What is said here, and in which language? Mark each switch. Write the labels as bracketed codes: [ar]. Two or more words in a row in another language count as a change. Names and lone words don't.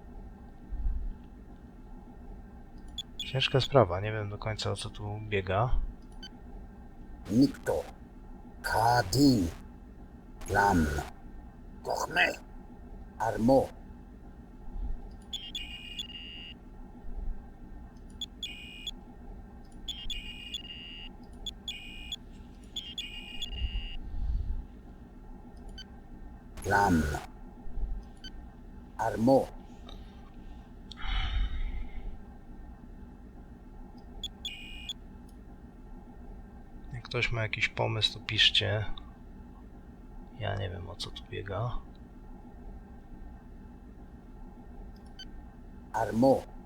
[pl] Ciężka sprawa, nie wiem do końca o co tu biega. Nikto. Kadin. Lam. Kochme. Armo. Lam. Armo. Jak ktoś ma jakiś pomysł, to piszcie. Ja nie wiem o co tu biega. Armo.